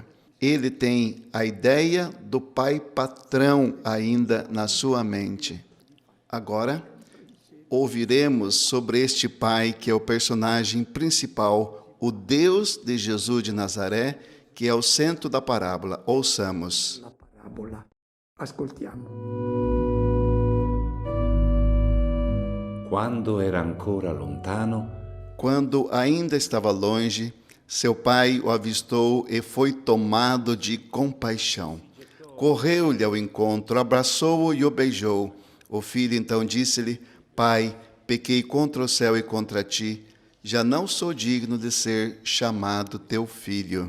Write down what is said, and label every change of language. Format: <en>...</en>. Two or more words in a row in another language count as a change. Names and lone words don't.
<pt>Ele tem a ideia do pai patrão ainda na sua mente. Agora, ouviremos sobre este pai que é o personagem principal, o Deus de Jesus de Nazaré, que é o centro da parábola. Ouçamos.</pt> <it>La parabola. Ascoltiamo. Quando era ancora lontano,</it> <pt>Quando ainda estava longe, seu pai o avistou e foi tomado de compaixão. Correu-lhe ao encontro, abraçou-o e o beijou. O filho então disse-lhe, Pai, pequei contra o céu e contra ti, já não sou digno de ser chamado teu filho.</pt>